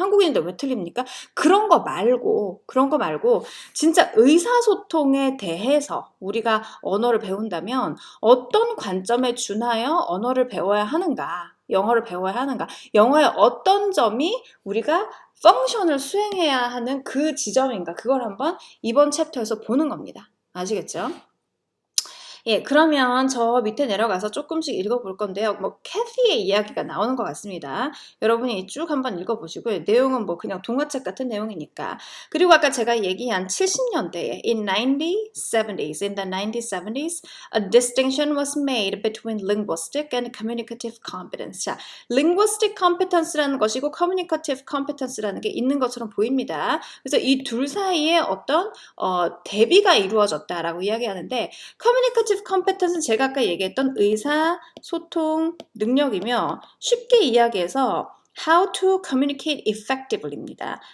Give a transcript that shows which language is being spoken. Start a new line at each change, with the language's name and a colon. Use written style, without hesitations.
Korean: 한국인인데 왜 틀립니까? 그런 거 말고, 진짜 의사소통에 대해서 우리가 언어를 배운다면 어떤 관점에 준하여 언어를 배워야 하는가, 영어를 배워야 하는가, 영어의 어떤 점이 우리가 펑션을 수행해야 하는 그 지점인가, 그걸 한번 이번 챕터에서 보는 겁니다. 아시겠죠? 예, 그러면 저 밑에 내려가서 조금씩 읽어볼 건데요. 캐티의 이야기가 나오는 것 같습니다. 여러분이 쭉 한번 읽어보시고요. 내용은 그냥 동화책 같은 내용이니까. 그리고 아까 제가 얘기한 70년대에
English: in the 1970s, a distinction was made between linguistic and communicative competence.
Korean: 자, linguistic competence라는 것이고 communicative competence라는 게 있는 것처럼 보입니다. 그래서 이 둘 사이에 어떤 대비가 이루어졌다라고 이야기하는데, communicative competence는 제가 아까 얘기했던 의사소통 능력이며, 쉽게 이야기해서
English: how to communicate effectively
Korean: 입니다.